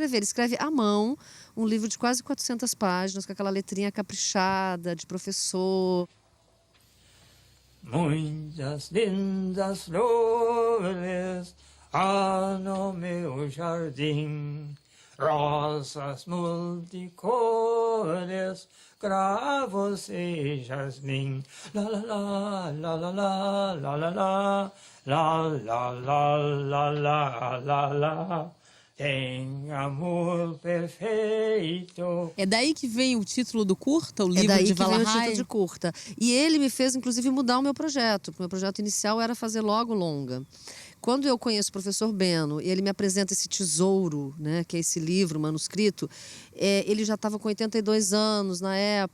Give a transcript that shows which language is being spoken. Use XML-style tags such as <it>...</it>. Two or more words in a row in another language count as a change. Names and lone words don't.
<pt>Ele escreve à mão, um livro de quase 400 páginas, com aquela letrinha caprichada de professor. Muitas lindas flores há no meu jardim, rosas multicores, cravos e jasmim. La la la la la la la la la la la la la la la la tem amor perfeito. É daí que vem o título do curta, o É livro daí de que vem o Valahai? título de curta. E ele me fez, inclusive, mudar o meu projeto. Porque o meu projeto inicial era fazer logo longa. Quando eu conheço o professor Beno e ele me apresenta esse tesouro, né, que é esse livro, manuscrito, ele já estava com 82 anos na época.</pt>